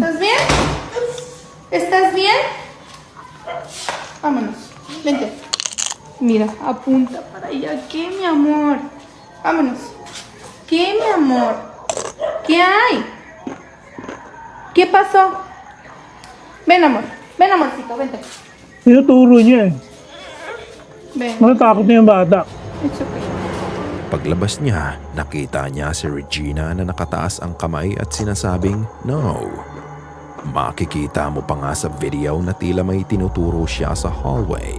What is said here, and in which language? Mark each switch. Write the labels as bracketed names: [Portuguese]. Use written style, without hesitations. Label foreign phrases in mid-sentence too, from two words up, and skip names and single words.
[Spanish] ¿Estás bien? ¿Estás bien? Vámonos. Vente. Mira, apunta para allá. ¿Qué, mi amor? Vámonos. ¿Qué, mi amor? ¿Qué hay? ¿Qué pasó? Ven, amor. Ven, amorcito. Vente. [Filipino] Tinuturo niya eh. [Spanish] Ven. [Filipino] Natatakot na yung bata. [English] It's okay. [Filipino] Paglabas niya, nakita niya si Regina na nakataas ang kamay at sinasabing no. Makikita mo pa nga sa video na tila may tinuturo siya sa hallway.